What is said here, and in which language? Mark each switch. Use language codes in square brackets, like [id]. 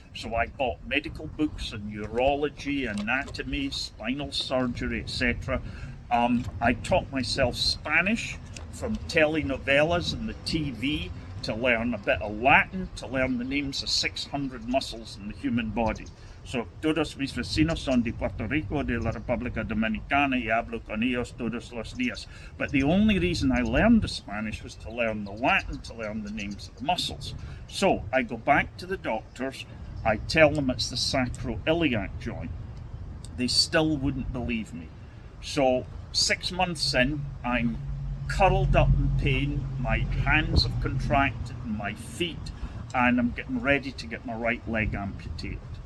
[en] So I bought medical books on neurology, anatomy, spinal surgery, etc. I taught myself Spanish from telenovelas and the TV, to learn a bit of Latin, to learn the names of 600 muscles in the human body. [es] So, todos mis vecinos son de Puerto Rico, de la República Dominicana, y hablo con ellos todos los días. [en] But the only reason I learned the Spanish was to learn the Latin, to learn the names of the muscles. So, I go back to the doctors, I tell them it's the sacroiliac joint. They still wouldn't believe me. So, 6 months in, I'm curled up in pain, my hands have contracted, my feet, and I'm getting ready to get my right leg amputated.